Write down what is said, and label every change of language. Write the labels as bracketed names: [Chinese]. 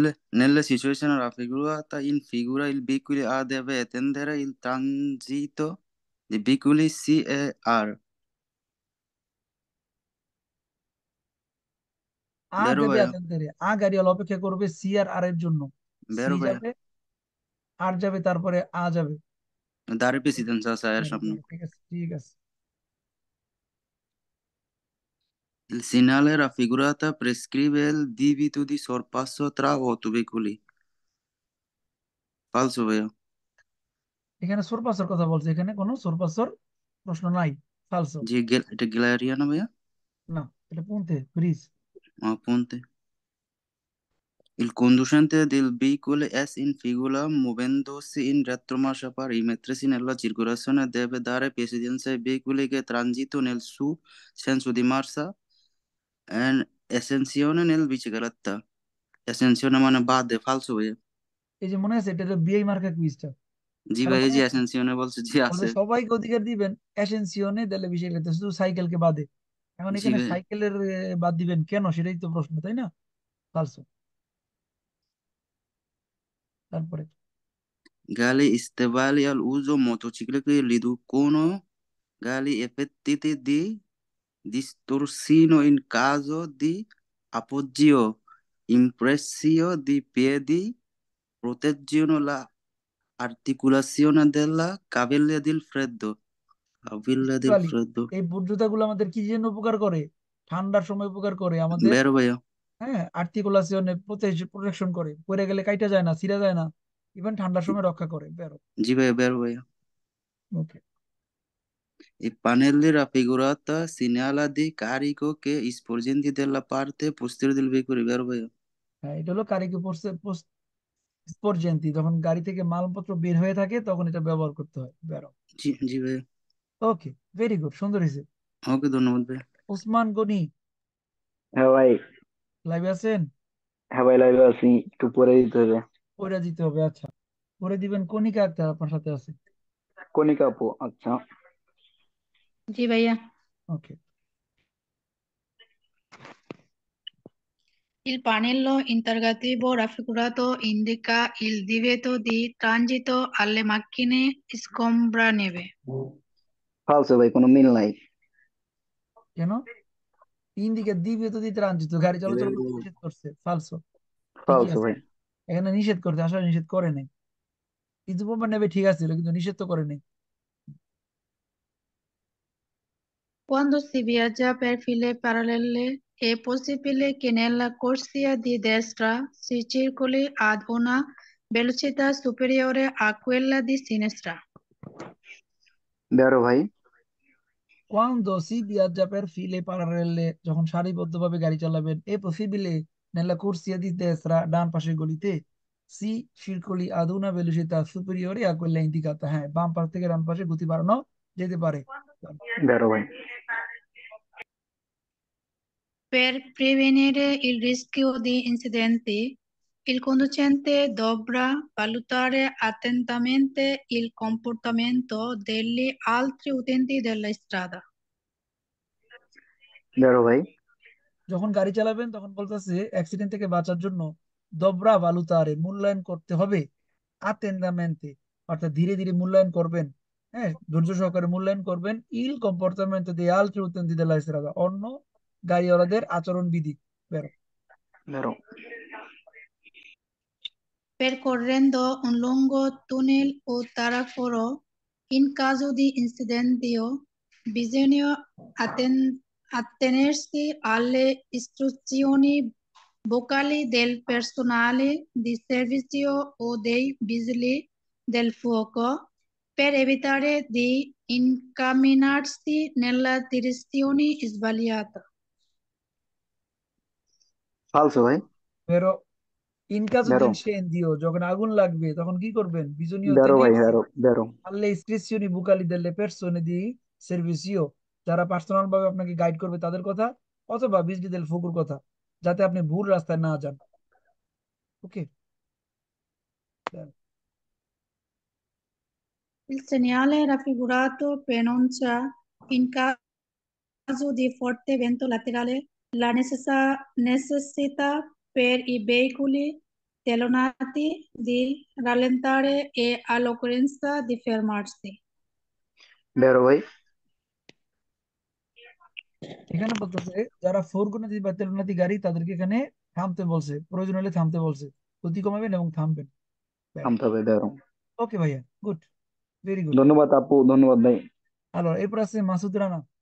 [Italian] Nelle situazioni raffigurata in figura i piccoli A deve attendere il transito di piccoli C e R. আ Vero [Bangla] দেবে ভাইয়া? আতেন্দের, আ গাড়িওয়ালা অপেক্ষা করবে C আর আর এর জন্য। C [Italian] Vero ভাইয়া? [Bangla] যাবে, আর যাবে, তারপরে আ যাবে। [Italian] Dare presidenza sa সামনে। [Bangla] ঠিক আছে, ঠিক আছে। [Italian] Il segnale raffigurata prescrive il divieto di sorpasso tra autoveicoli. Falso ভাইয়া? [Bangla] এখানে সোরপাসর কথা বলছে, এখানে কোনো সোরপাসর প্রশ্ন নাই। [Italian] ফালসো। [Bangla] জি এটা গ্যালারিয়া না ভাইয়া? না, এটা পুনতে bridge. [Italian] Appunto. Il conducente del veicolo è in figura muovendosi in retromarcia per rimettersi nella circolazione deve dare precedenza ai veicoli che transitano nel suo senso di marcia e estensione nel bicicletta. [Bangla] Estensione মানে বাদে falso ভাইয়া? এই যে মনে আছে, এটা হলো বিআই মার্কা কুইজটা। জি কারো ভাই এই মনে যে আছে? এসেনসিওনে বলছে জি বলছে আছে। সবাইকে অধিকার দিবেন অ্যাসেনসিওনে দিলে বিষয় খেলতে, শুধু সাইকেলকে বাদে। এখন জি এখানে ভাই। সাইকেলের বাদ দিবেন কেন, সেটাই তো প্রশ্ন, তাই না? [Italian] ফালসো। [Bangla] তারপরে [Italian] Gali stivali all'uso motociclette che riducono gali effetti di distorsione in caso di appoggio, impressio di piedi, proteggono l'articolazione della caviglia del freddo. Caviglia del ইস্তিফালি, freddo. [Bangla] এই বুট জুতাগুলো আমাদের কি জন্য উপকার করে? ঠান্ডার সময় উপকার করে আমাদের। [Italian] Vero ভাইয়া? [Bangla] হ্যাঁ, আর্টিকুলাসিয়নে প্রোটেকশন করে, পরে গেলে কাইটা যায় না, ছিঁড়া যায় না, ইভেন ঠান্ডার সময় রক্ষা করে। [Italian] বেরো। [Bangla] জি ভাইয়া vero ভাইয়া। ওকে, [Italian] I pannelli raffigurata segnala di carico che sporgenti della parte posteriore del veicolo, vero ভাইয়া? [Bangla] হ্যাঁ, এটা হলো কারিকে স্পর্জেন্তি, যখন গাড়ি থেকে মালপত্র বের হয়ে থাকে তখন এটা ব্যবহার করতে হয়। [Italian] বেরো। [Bangla] জি জি ভাইয়া। ওকে, ভেরি গুড, সুন্দর হয়েছে। ওকে ধন্যবাদ ভাইয়া। ওসমান গনি, হ্যাঁ ভাই। লাইভে আছেন? হ্যাঁ ভাই লাইভে আছি, একটু পরে দিতে হবে। ওইটা দিতে হবে, আচ্ছা। করে দিবেন। কনিকা আক্তার আপনার সাথে আছে। কণিকা আপু, আচ্ছা। জি ভাইয়া। ওকে, [Italian] Il pannello interrogativo raffigurato indica il divieto di transito alle macchine sgombraneve. [Bangla] ফালসো ভাই, কোনো মিল নাই। কেন? তিন দিকে দিবে তো দিতে রাঞ্জিত, গাড়ি চলাচল করতে নিষেধ করছে। ফালসো, ঠিকই [Italian] ফালসো [Bangla] আছে। ভাই। এখানে নিষেধ করতে, আসলে নিষেধ করে নাই। কিন্তু প্রমাণ নেবে ঠিক আছে, কিন্তু নিষেধ তো করে নাই। [Italian] Quando si viaggia per file parallele è possibile che nella corsia di destra si circoli ad una velocità superiore a quella di sinistra. বেরো ভাই। Quando si viaggia per file parallele, [Bangla] যখন সারিবদ্ধভাবে গাড়ি চালাবেন, [Italian] এ possibile nella corsia di destra, [Bangla] ডান পাশের গলিতে, [Italian] সি circoli ad una velocità superiore a quella indicata, [Bangla] হ্যাঁ, বাম পাশ থেকে ডান পাশে গতি বাড়ানো যেতে পারে। [Italian] বেরো ভাই। Per prevenire il rischio di incidenti, Il conducente dovrà valutare attentamente il comportamento degli altri utenti della strada. বেরো ভাই। [Bangla] যখন গাড়ি চালাবেন তখন বলতেছে অ্যাক্সিডেন্ট থেকে বাঁচার জন্য [Italian] দবরা ভালুতারে [Bangla] মূল্যায়ন করতে হবে আতেন্দামেন্তে, অর্থাৎ ধীরে ধীরে মূল্যায়ন করবেন। হ্যাঁ, ধৈর্য সহকারে মূল্যায়ন করবেন [Italian] ইল কম্পোর্টামেন্টো দে আলট্রি উতেন্তি দেলা স্ট্রাদা, [Bangla] অন্য গাড়িওয়ালাদের আচরণ বিধি। [Italian] বেরো। বেরো। Percorrendo un lungo tunnel o taraforo, in caso di incendio, bisogna attenersi alle istruzioni vocali del personale di servizio o dei vigili del fuoco per evitare di incamminarsi nella direzione sbagliata. ফালসো ভাই। বেরো। ইনকাজো বেরো। [Bangla] দিন সেন্দিও, যখন আগুন লাগবে তখন কি করবেন? বিজনীয় [Italian] বেরো ভাই, তেনেরসি বেরো বেরো। alle istruzioni vocali delle persone di servizio, [Bangla] যারা পার্সোনাল ভাবে আপনাকে গাইড করবে তাদের কথা, অথবা বিজলি দেল ফুকুর কথা, যাতে আপনি ভুল রাস্তায় না যান। ওকে। [Italian] Il segnale raffigurato preannuncia, in caso di forte vento laterale, la necessità per i veicoli telonati di rallentare e all'occorrenza di fermarsi. বেরো ভাই। [Bangla] এখানে বলতেছে যারা ফোরগোনাতি বা তেলনাতি গাড়ি তাদেরকে এখানে থামতে বলছে, প্রয়োজন হলে থামতে বলছে, গতি কমাবেন এবং থামবেন। থামতে হবে, বেরো। ওকে ভাইয়া, গুড, ভেরি গুড। ধন্যবাদ আপু, ধন্যবাদ ভাই। আলো এরপর আছে মাসুদ রানা।